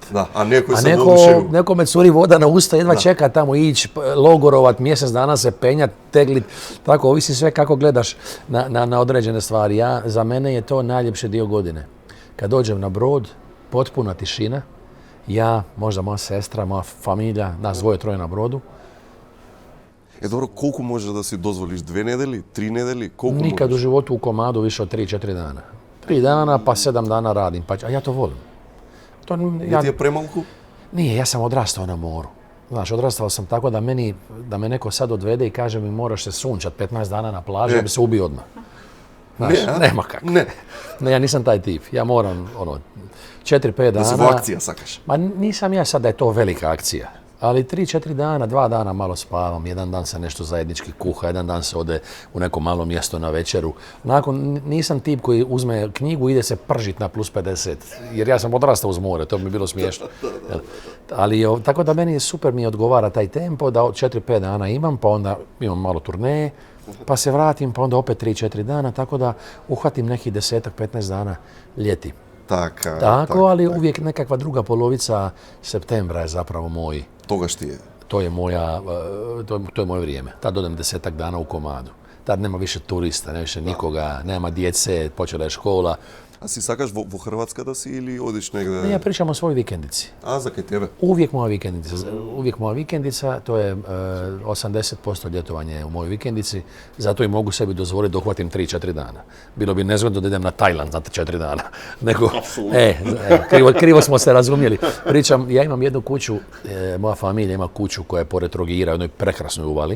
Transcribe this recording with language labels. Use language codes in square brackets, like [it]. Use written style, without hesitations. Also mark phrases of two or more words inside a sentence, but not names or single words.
[mk] Да, а некој A се воодушевил. [hr] nekome curi voda na usta, jedva čeka tamo ići, logorovat, mjesec dana se penjat, teglit. Tako, ovisi sve kako gledaš na određene stvari. Za mene je to najljepši dio godine. Kad dođem na brod, potpuna tišina, ja, možda moja sestra, moja familija, nas 2-3 na brodu. [mk] Е, добро, колку може да си дозволиш? 2 недели? 3 недели? Колку [hr] Nikad u [mk] можеш? [hr] životu u komadu više od 3-4 dana. 3 dana pa 7 dana radim, a ja to volim. To, [mk] Не ти е премалку? [hr] Nije, ja sam odrastao na moru. Znaš, odrastao sam tako da me neko sad odvede i kaže mi moraš se sunčat 15 dana na plaži, ja bi se ubio odmah. Znaš, nema kako. Ne, ja nisam taj tip. Ja moram, 4-5 [mk] Да си [hr] dana... [mk] во акција сакаш. [hr] Ma nisam ja sad da je to velika akcija. Ali 3-4 dana, 2 dana malo spavam, jedan dan se nešto zajednički kuha, jedan dan se ode u neko malo mjesto na večeru. Nisam tip koji uzme knjigu i ide se pržit na plus 50, jer ja sam odrastao uz more, to bi mi bilo smiješno. Ali tako da meni super mi odgovara taj tempo, da od 4-5 dana imam, pa onda imam malo turneje, pa se vratim, pa onda opet 3-4 dana, tako da uhvatim nekih 10-15 dana ljeti. Tako, ali uvijek nekakva druga polovica septembra je zapravo moj. [mk] Тогаш ти е. [hr] To je moje vrijeme. Tad odem 10 dana u komadu. Tad nema više turista, nema više nikoga, nema djece, počela je škola. [mk] А си сакаш во Хрватска да си или одиш негде? [hr] Ja pričam o svojoj vikendici. [mk] А, за кај тебе? [hr] Uvijek moja vikendica, to je 80% ljetovanje u mojoj vikendici, zato i mogu sebi dozvoliti da uhvatim 3-4 dana. Bilo bi nezgodno da idem na Tajland za 4 dana. Nego, krivo smo se razumjeli. Pričam, ja imam jednu kuću, moja familija ima kuću koja je pored Trogira, u jednoj prekrasnoj uvali.